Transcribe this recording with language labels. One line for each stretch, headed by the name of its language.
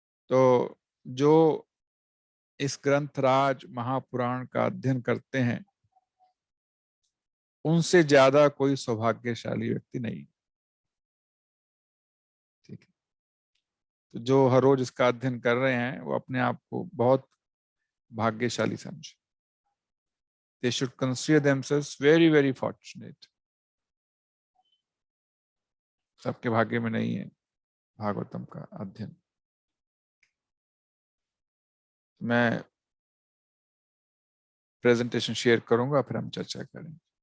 Hindi: तो जो इस ग्रंथराज महापुराण का अध्ययन करते हैं, उनसे ज्यादा कोई सौभाग्यशाली व्यक्ति नहीं। ठीक है, तो जो हर रोज इसका अध्ययन कर रहे हैं वो अपने आप को बहुत भाग्यशाली समझे।
English: They should consider themselves very very fortunate.
Hindi: सबके भाग्य में नहीं है भागवतम का अध्ययन। मैं प्रेजेंटेशन शेयर करूंगा, फिर हम चर्चा करेंगे।